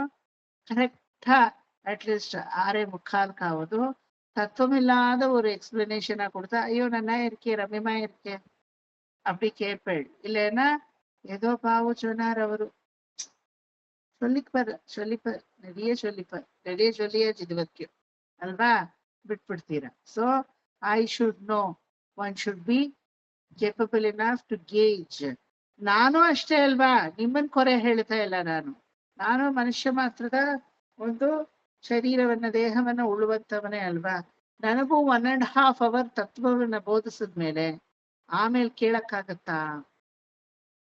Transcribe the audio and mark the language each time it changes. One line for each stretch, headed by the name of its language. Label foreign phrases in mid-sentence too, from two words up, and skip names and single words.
Tamil: கரெக்டா அட்லீஸ்ட் 6:45 தத்துவமில்லாத ஒரு எக்ஸ்பிளனேஷனா கொடுத்தா, ஐயோ நல்லா இருக்கே, ரம்யமா இருக்கே அப்படி கேட்பேள். இல்லைன்னா ஏதோ பாவம் சொன்னார் அவரு, சொல்லிப்பார் நிறைய சொல்லியாச்சு இது வரைக்கும்
Kannada: ಅಲ್ವಾ, ಬಿಟ್ಬಿಡ್ತೀರಾ.
English: So I should know, one should be capable enough to gauge.
Kannada: ನಾನು ಅಷ್ಟೇ ಅಲ್ವಾ, ನಿಮ್ಮನ್ ಕೊರೆ ಹೇಳ್ತಾ ಇಲ್ಲ ನಾನು ಮನುಷ್ಯ ಮಾತ್ರದ ಒಂದು ಶರೀರವನ್ನ ದೇಹವನ್ನ ಉಳುವಂತವನೇ ಅಲ್ವಾ. ನನಗೂ 1.5 hour ತತ್ವವನ್ನ ಬೋಧಿಸಿದ್ಮೇಲೆ ಆಮೇಲೆ ಕೇಳಕ್ಕಾಗತ್ತಾ?